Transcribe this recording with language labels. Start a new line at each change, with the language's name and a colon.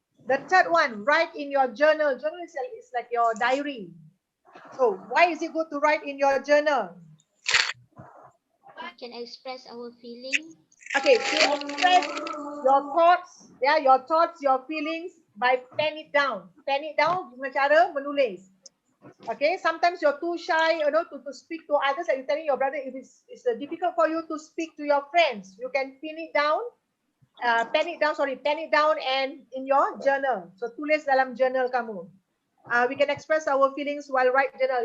English: The third one, write in your journal. Journal is like your diary. So why is it good to write in your journal? We can express our feeling. Okay, to express your thoughts, yeah, your thoughts, your feelings by pen it down. Pen it down
Malay: dengan cara menulis.
English: Okay, sometimes you're too shy, you know, to speak to others. And you're telling your brother if it's difficult for you to speak to your friends. You can pin it down. Pen it down and in your journal. So
Malay: tulis dalam journal kamu.
English: We can express our feelings while write journal.